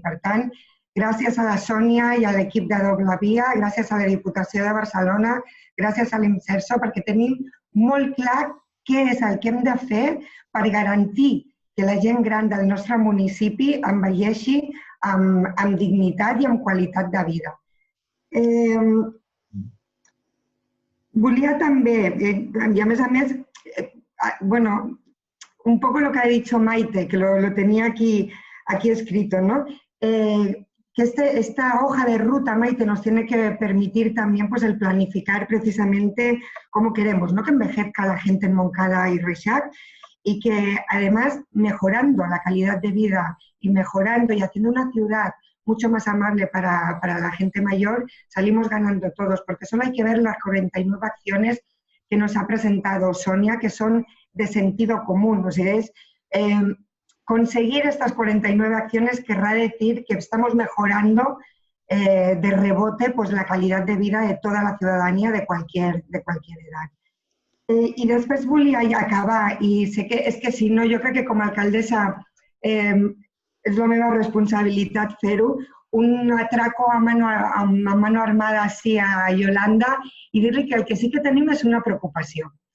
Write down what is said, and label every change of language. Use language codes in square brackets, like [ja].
[ca] Per tant, gràcies a la Sònia i a l'equip de Doble Via, gràcies a la Diputació de Barcelona, gràcies a l'Inserso, perquè tenim molt clar què és el que hem de fer per garantir que la gent gran del nostre municipi envelleixi amb dignitat i amb qualitat de vida. Volia també, i a més, [es] bueno, un poco lo que ha dicho Maite, que lo tenía aquí escrito, ¿no? Que esta hoja de ruta, Maite, nos tiene que permitir también pues, el planificar precisamente cómo queremos, ¿no? Que envejezca la gente en Montcada y Reixac. y que además mejorando la calidad de vida y mejorando y haciendo una ciudad mucho más amable para la gente mayor, salimos ganando todos, porque solo hay que ver las 49 acciones que nos ha presentado Sonia, que son de sentido común. O sea, conseguir estas 49 acciones querrá decir que estamos mejorando de rebote pues, la calidad de vida de toda la ciudadanía de cualquier edad. [ca] I després volia ja acabar, i sé que és que si no, jo crec que com a alcaldessa és la meva responsabilitat fer-ho, [es] un atraco a mano armada [ca] així a Yolanda i dir-li que el que sí que tenim és una preocupació.